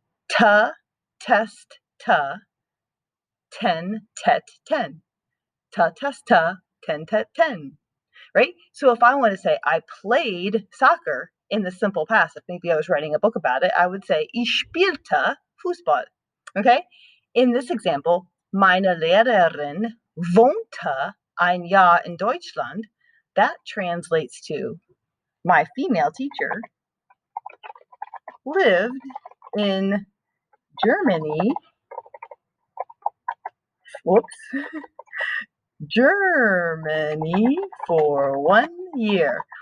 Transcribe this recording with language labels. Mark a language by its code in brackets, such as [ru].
[en] Ta, test, ta, ten, tet, ten. Ta, test, ta, ten, tet, ten. Right? So if I want to say I played soccer in the simple past, if maybe I was writing a book about it, I would say [de] ich spielte Fußball. [en] Okay? In this example, [de] meine Lehrerin wohnte ein Jahr in Deutschland. [en] That translates to my female teacher lived in Germany. Germany for 1 year.